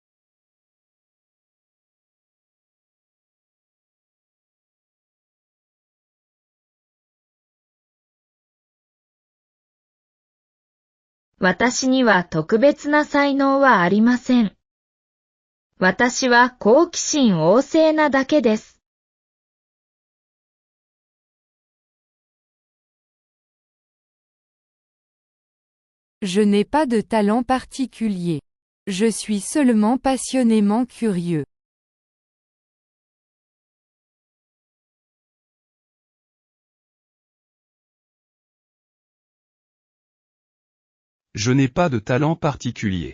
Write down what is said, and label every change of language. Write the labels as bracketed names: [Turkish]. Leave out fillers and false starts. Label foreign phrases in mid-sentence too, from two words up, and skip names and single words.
[Japanese] « 私には特別な才能はありません。私は好奇心旺盛なだけです。 [French] Je n'ai pas de talent particulier. Je suis seulement passionnément curieux. Je n'ai pas de talent particulier.